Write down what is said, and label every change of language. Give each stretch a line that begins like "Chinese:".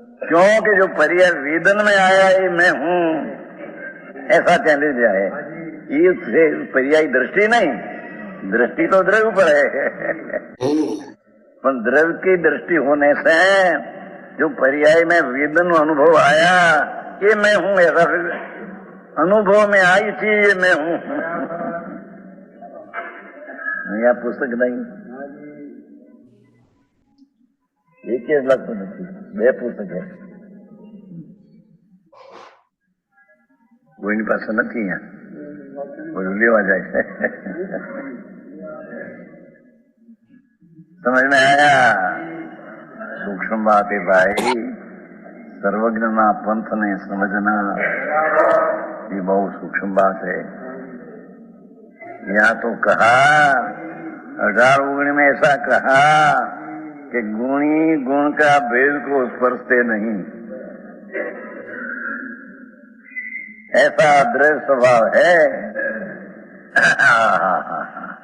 Hindi: क्योंकि जो पर्याय वेदन में आया है मैं हूं ऐसा चले जाए, ये पर्याय दृष्टि नहीं, दृष्टि तो द्रव्य पर है पर द्रव्य की दृष्टि होने से जो पर्याय में वेदन अनुभव आया ये मैं हूं, ऐसा अनुभव में आई थी ये मैं हूं. यहाँ पुस्तक नहीं, एक
Gujarati: જ લાગતું નથી, બે પુસ્તક છે કોઈની પાસે નથી, અહીંયા કોઈ લેવા જાય છે.
Hindi: समझ में आया? सूक्ष्म बात है भाई, सर्वज्ञ ना पंथ ने समझना ये बहुत सूक्ष्म बात है. यहाँ तो कहा 18 में ऐसा कहा कि गुणी गुण का भेद को स्पर्शते नहीं, ऐसा द्रव्य स्वभाव है.